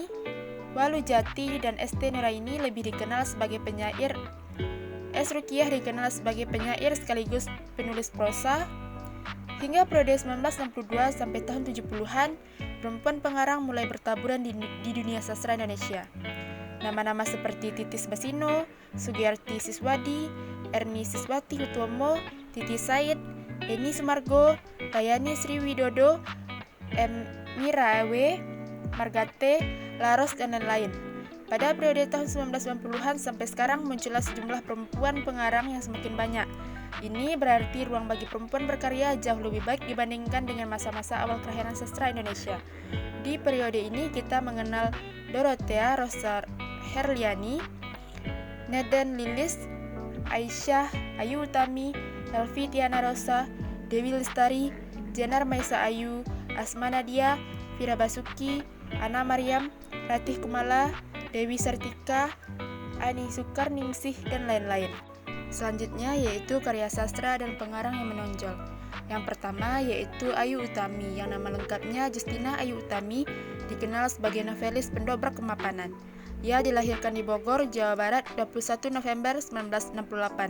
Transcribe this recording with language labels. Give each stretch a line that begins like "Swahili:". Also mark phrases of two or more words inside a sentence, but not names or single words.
Indonesian: Walu Jati dan ST Nuraini lebih dikenal sebagai penyair. S. Rukiah dikenal sebagai penyair sekaligus penulis prosa. Hingga periode 1962 sampai tahun 70-an, perempuan pengarang mulai bertaburan di dunia sastra Indonesia. Nama-nama seperti Titis Basino, Sugiyarti Siswadi, Erni Siswati Hutomo, Titi Said, Eni Sumargo, Rayani Sriwidodo, M. Mirawe, Margate, Laros, dan lain-lain. Pada periode tahun 1990-an sampai sekarang muncullah sejumlah perempuan pengarang yang semakin banyak. Ini berarti ruang bagi perempuan berkarya jauh lebih baik dibandingkan dengan masa-masa awal kelahiran sastra Indonesia. Di periode ini kita mengenal Dorothea Rosa Herliani, Neden Lilis, Aisyah Ayu Utami, Elvi Tiana Rosa, Dewi Lestari, Jenar Maisa Ayu, Asma Nadia, Vira Basuki, Ana Mariam, Ratih Kumala, Dewi Sartika, Ani Sukarningsih, dan lain-lain. Selanjutnya yaitu karya sastra dan pengarang yang menonjol. Yang pertama yaitu Ayu Utami, yang nama lengkapnya Justina Ayu Utami, dikenal sebagai novelis pendobrak kemapanan. Ia dilahirkan di Bogor, Jawa Barat, 21 November 1968.